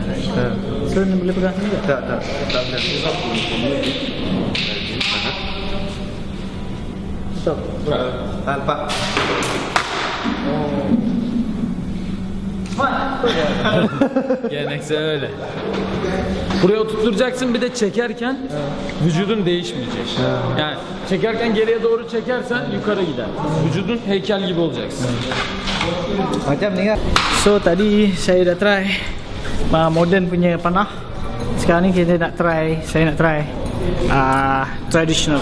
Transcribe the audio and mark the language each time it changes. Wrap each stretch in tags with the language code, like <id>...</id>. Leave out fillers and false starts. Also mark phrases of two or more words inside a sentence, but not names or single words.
<ms>So, boleh pegang sini tak? Tak. Stop. Nampak.</ms> <en>Yeah, next.</en> <tr>Buraya oturtacaksın, bir de çekerken vücudun değişmeyecek. Yani çekerken geriye doğru çekersen yukarı gider. Vücudun heykel gibi olacaksın.</tr> <ms>So tadi saya dah try modern punya panah. Sekarang ni saya nak</ms> <en>try traditional.</en>